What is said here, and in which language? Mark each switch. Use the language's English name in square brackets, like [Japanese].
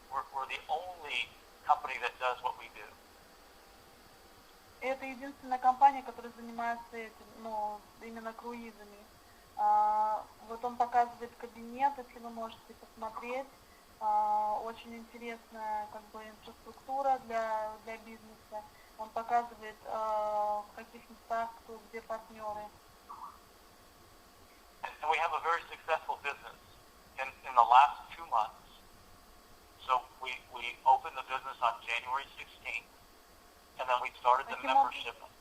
[English] We're the only company that does what we do. [Russian] Это единственная компания, которая занимается этим, ну, именно круизами. Вот он показывает кабинет, если вы можете посмотреть. Очень интересная как бы инфраструктура для бизнеса. Он показывает, в каких местах, кто, где партнеры. [English] And we have a very successful business in the last 2 months. So we opened the business on January 16th, and then we started the membership.